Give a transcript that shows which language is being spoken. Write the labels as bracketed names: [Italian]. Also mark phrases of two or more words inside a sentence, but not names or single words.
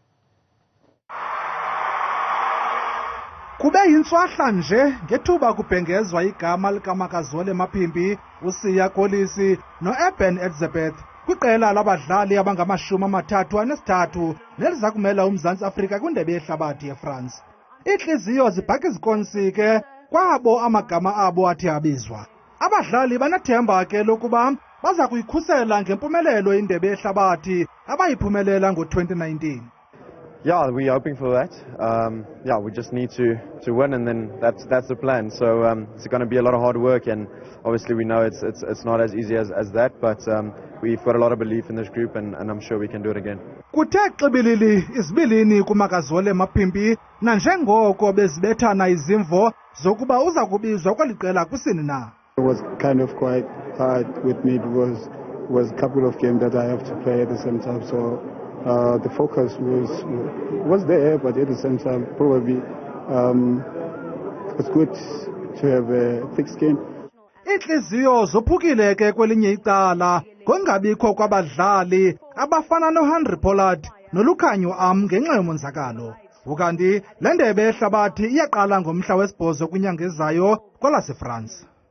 [Xhosa] Kube yintswahla nje ngethuba kubhengezwa igama likaMakazole Mapimpi, uSiya Kolisi noEben Elizabeth kwiqela labadlali abangama-33 neliza kumela uMzantsi Afrika kwindebe yehlabathi yeFrance. Iintliziyo zibhaka izikonsi ke kwabo amagama abo athi abizwa. Abadlali banethemba ke lokuba baza kuyikhusela ngempumelelo indebe yehlabathi abayiphumelela ngo-2019. [English] Yeah, we're hoping for that. We just need to win, and then that's the plan. So it's going to be a lot of hard work, and obviously we know it's not as easy as that, but we've got a lot of belief in this group, and I'm sure we can do it again. [Xhosa] Kuthe xibilili isibilini kuMakazole Mapimpi nanjengoko bezibethana izimvo zokuba uza kubizwa kweli qela kusini na. [English] It was kind of quite hard with me because it was a couple of games that I have to play at the same time, so the focus was there, but at the same time probably it's good to have a thick skin. [Xhosa] Iintliziyo zophukile ke kwelinye icala ngongabikho kwabadlali abafana noHenry Pollard noLukhanyo ngenxa yomonzakalo. Ukanti le ndebe yehlabathi iyaqala ngomhla wesi-8 kwinyanga ezayo kwelaseFrance.